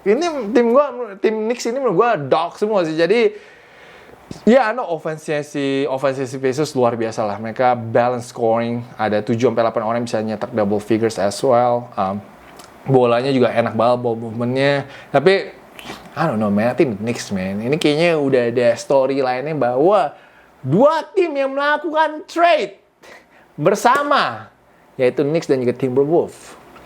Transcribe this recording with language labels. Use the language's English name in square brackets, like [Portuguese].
[Indonesian] Ini tim Knicks ini menurut gue dog semua sih. Jadi ya, offense-nya si Pacers luar biasa lah. Mereka balance scoring. Ada 7-8 orang bisa nyetak [English] double figures as well. [Indonesian] Bolanya juga enak banget, ball movement-nya. Tapi [English] I don't know man, I think Knicks man. [Indonesian] Ini kayaknya udah ada storyline-nya bahwa dua tim yang melakukan trade bersama, yaitu Knicks dan juga Timberwolves.